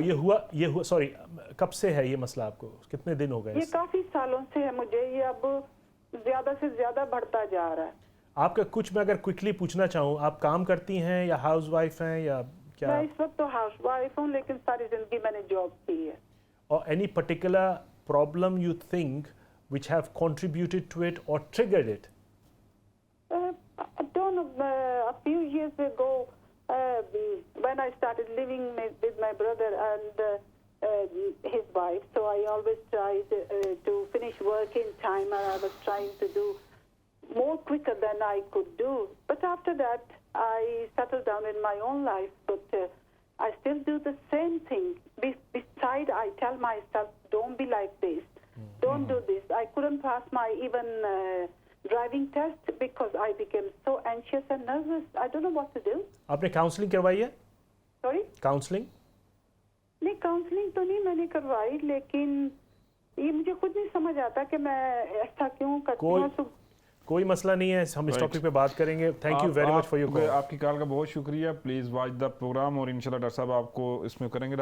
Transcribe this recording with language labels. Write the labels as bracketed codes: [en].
[hi] ये हुआ सॉरी, कब से है ये मसला आपको? कितने दिन हो गए? ये काफी सालों से है मुझे, ये अब ज्यादा से ज्यादा बढ़ता जा रहा है। आपका कुछ मैं अगर क्विकली पूछना चाहूँ, आप काम करती हैं या हाउसवाइफ हैं या क्या? मैं इस वक्त तो हाउसवाइफ हूँ, लेकिन सारी जिंदगी मैंने जॉब की है। और [en] Any particular problem you think which have contributed to it or triggered it? I don't know. A few years ago, when I started living with my brother and his wife, so I always tried to finish work in time, and I was trying to do more quicker than I could do. But after that, I settled down in my own life, but I still do the same thing. Besides, I tell myself, don't be like this. Don't do this. I couldn't pass my even driving test because I became so anxious and nervous. I don't know what to do. [hi] आपने counselling करवाई है? [en] Sorry? [hi] Counselling? नहीं, counselling तो नहीं मैंने करवाई, लेकिन ये मुझे खुद नहीं समझ आता कि मैं ऐसा क्यों करती हूँ। कोई मसला नहीं है, हम इस टॉपिक पे बात करेंगे। [en] Thank you very much for your call. [hi] आपकी कॉल का बहुत शुक्रिया। [en] please watch the programme [hi] और इंशाल्लाह डॉक्टर साहब आपको इसमें करेंगे।